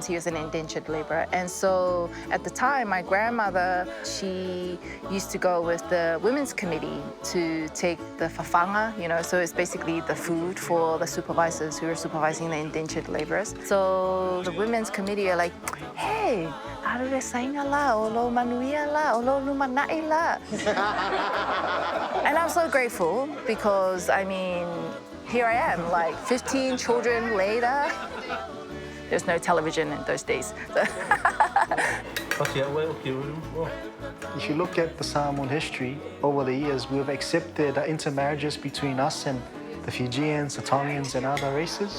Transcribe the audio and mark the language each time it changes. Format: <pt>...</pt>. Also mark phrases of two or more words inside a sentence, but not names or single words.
<en>He was an indentured laborer. And so at the time, my grandmother, she used to go with the women's committee to take the fafanga, you know, so it's basically the food for the supervisors who are supervising the indentured laborers. So the women's committee are like,</en> <sm>hey, arure sainga la, olo manuia la, olo lumanai la.</sm> <en>And I'm so grateful because, I mean, here I am, like 15 children later. There's no television in those days. If you look at the Samoan history, over the years, we've accepted intermarriages between us and the Fijians, the Tongans, and other races.</en>